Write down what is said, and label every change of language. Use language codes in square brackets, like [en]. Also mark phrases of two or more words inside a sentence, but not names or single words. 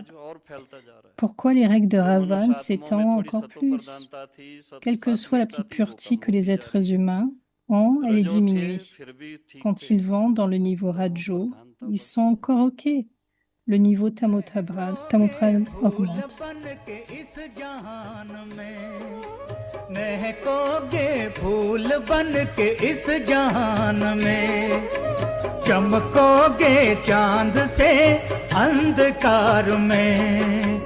[fr] Pourquoi les règles de Ravan s'étendent encore plus? Quelle que soit la petite pureté que les êtres humains ont, elle est diminuée. Quand ils vont dans le niveau Rajo, ils sont encore OK. Le niveau Tamopran augmente. [hi] महकोगे फूल बन के इस जहान में चमकोगे चांद से अंधकार में